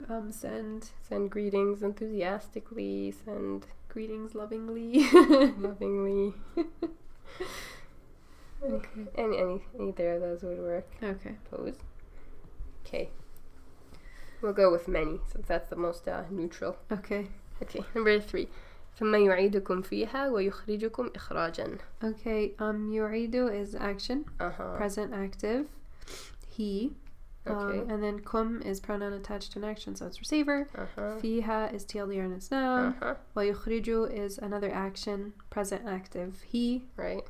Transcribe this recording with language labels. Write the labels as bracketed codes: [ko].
[en] send greetings enthusiastically. Send greetings lovingly. Lovingly. Okay. Either of those would work. Okay. Pose. Okay. We'll go with many, since that's the most neutral. Okay. Number 3. [ar] ثم يعيدكم فيها ويخرجكم إخراجا. [en] Okay. يعيد is action. Present active. He. Okay. And then kum is pronoun attached to an action, so it's receiver. Fiha is TLDR and it's noun. ويخرج is another action, present active. He. Right.